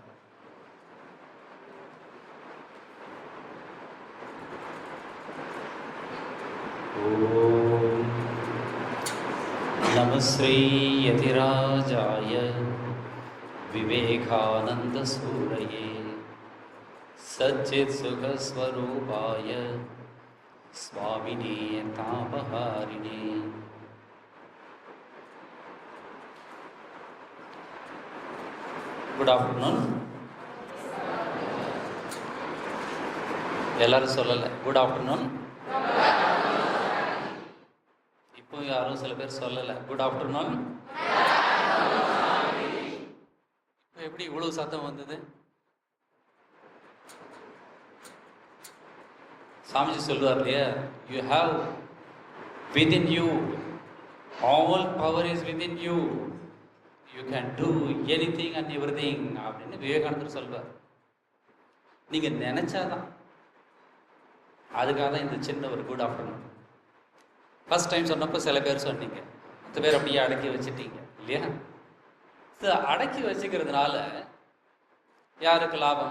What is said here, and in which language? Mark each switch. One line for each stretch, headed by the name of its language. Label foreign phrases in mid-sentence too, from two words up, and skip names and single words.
Sanskrit: ओम् नम श्री यतिराजाय विवेकानन्द सूरये सच्चित् सुखस्वरूपाय स्वामिने तापहारिणे.
English: good afternoon.
Tamil: எல்லாரும் சொல்லலை
English: good afternoon.
Tamil: இப்போ யாரும் சில பேர் சொல்லலை
English: good afternoon.
Tamil: இப்போ எப்படி இவ்வளவு சத்தம் வந்தது? சாமிஜி சொல்லுவார் இல்லையா,
English: you have within you all power is within you, you can do anything and everything
Tamil: அப்படின்னு விவேகானந்தர் சொல்வார். நீங்கள் நினச்சாதான். அதுக்காக தான் இந்த சின்ன ஒரு
English: good afternoon. first time
Tamil: சொன்னப்போ சில பேர் சொன்னீங்க, 10 பேர் அப்படியே அடக்கி வச்சுட்டீங்க இல்லையா? அடக்கி வச்சுக்கிறதுனால யாருக்கு லாபம்?